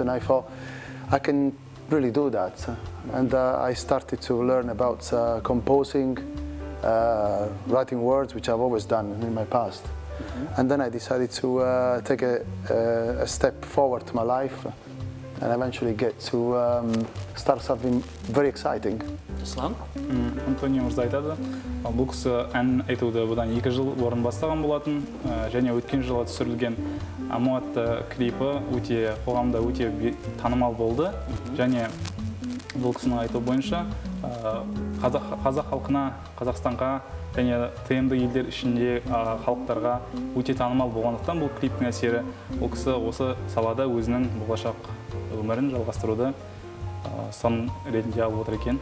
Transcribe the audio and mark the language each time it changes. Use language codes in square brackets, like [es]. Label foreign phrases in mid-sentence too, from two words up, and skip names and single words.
[en] And I thought, I can really do that. And I started to learn about composing, writing words, which I've always done in my past. And then I decided to take a step forward to my life and eventually get to start something very exciting. [kk] Ислам? Антонио мырза айтады, бұл кісі ән айтуды бұдан 2 жыл бұрын бастаған болатын, және өткен жылы түсірілген Amo атты клипі қоғамда өте танымал болды. Және бұл кісінің айтуы бойынша қазақ халқына, Қазақстанға және ТМД елдер ішінде халықтарға өте танымал болғандықтан бұл клиптің әсері бұл кісі осы салада өзінің болашақ өмірін жалғастыруды ұстаным ретінде алып отыр екен.